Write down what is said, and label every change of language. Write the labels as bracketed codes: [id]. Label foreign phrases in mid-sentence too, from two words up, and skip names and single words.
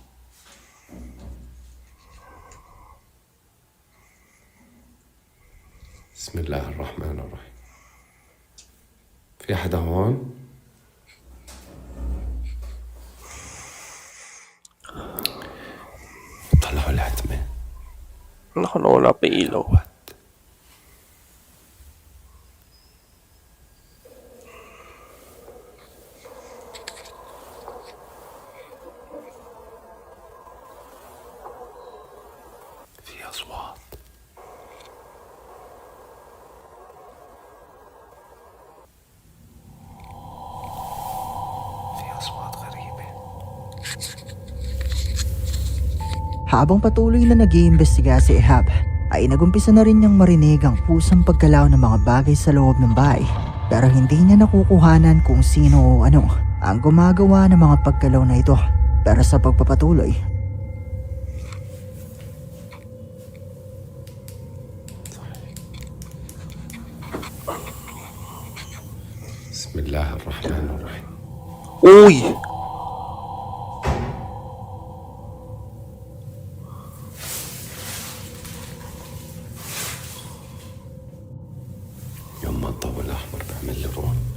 [ar] بسم الله الرحمن الرحيم. في حدا هون؟ طلعوا العتمة. [tl] Naku, nawala pa yung ilaw. [ar] في أصوات. في أصوات غريبة. [tl] Habang patuloy na nag-iimbestiga si Ehab, ay nagumpisa na rin niyang marinig ang pusang pagkalaw ng mga bagay sa loob ng bahay. Pero hindi niya nakukuhanan kung sino o ano ang gumagawa ng mga pagkalaw na ito. Pero sa pagpapatuloy, [ar] بسم الله الرحمن الرحيم. [tl] Uy! [ar] يما الضوء الأحمر بعمل لي رون.